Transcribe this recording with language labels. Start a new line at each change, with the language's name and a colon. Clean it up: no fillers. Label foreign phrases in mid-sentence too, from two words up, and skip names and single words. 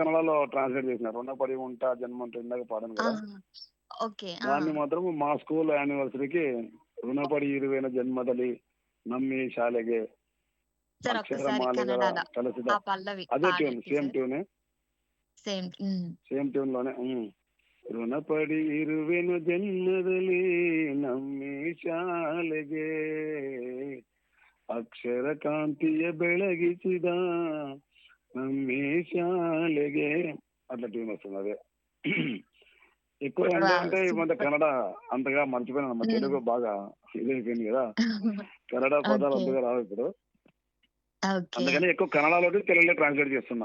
Telugu: కన్నడలో ట్రాన్స్‌లేట్ చేసినా. 'రుణపడి ఉంటా జన్మంతా' ఇందాక పాడాను ఆ! కదా! ఓకే. ఆ! దాన్ని మాత్రం మా స్కూల్ యానివర్సరీకి
Kannada: 'ರುಣಪಡಿ ಇರುವೈನ ಜನ್ಮದಲ್ಲಿ ನಮ್ಮಿ ಶಾಲೆಗೆ
Telugu: సార్ ఒక్కసారి అక్షరమాలిగల కన్నడలో కలసిದ' ఆ పల్లవి అదే ట్యూన్. పాడండి సేమ్ సార్. ట్యూనే. సేమ్. హ్మ్. సేమ్ ట్యూన్‌లోనే. హ్మ్.
Kannada: ಋಣಪಡಿ ಇರುವೆನು ಜನ್ಮದಲ್ಲಿ ನಮ್ಮಿ ಶಾಲೆಗೆ ಅಕ್ಷರ ಕಾಂತಿಯ ಬೆಳಗಿಸಿದ ನಮ್ಮಿ ಶಾಲೆಗೆ
Telugu: అట్లా ట్యూన్ వస్తుంది అదే. ఎక్కువ వావ్! ఏంటంటే ఈ మధ్య సూపర్. కన్నడ అంతగా మర్చిపోయినాను. హ్మ్. తెలుగు బాగా ఇదైపోయింది కదా! కన్నడ పదాలు ఓకే. అంతగా రావు ఇప్పుడు. ఓకే. అందుకని ఎక్కువ కన్నడలోటి తెలుగులో ట్రాన్స్‌లేట్ చేస్తున్నా.